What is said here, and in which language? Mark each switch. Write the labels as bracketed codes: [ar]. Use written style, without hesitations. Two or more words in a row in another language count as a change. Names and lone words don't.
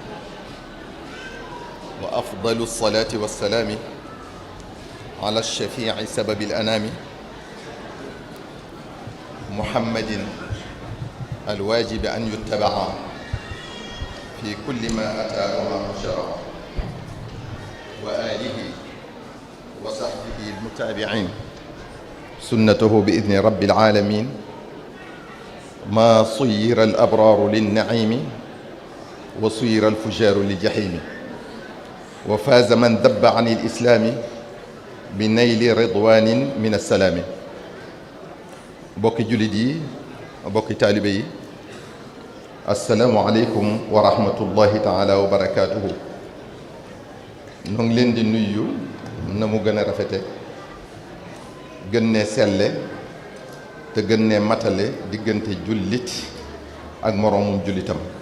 [ar] وأفضل الصلاة والسلام على الشفيع سبب الأنام محمد الواجب أن يتبع في كل ما أتى وما شرع، وآله وصحبه المتابعين سنته بإذن رب العالمين. ما صير الأبرار للنعيم وصير الفجار للجحيم، وفاز من ذب عن الإسلام بنيل رضوان من السلام. [wo] bokki jullit yi, bokki taalibe yi, [ar] السلام عليكم ورحمة الله تعالى وبركاته. [wo] noo ngi leen di nuyu na mu gën a rafete, gën ne selle te gën ne matale diggante jullit ak moroomum jullitam.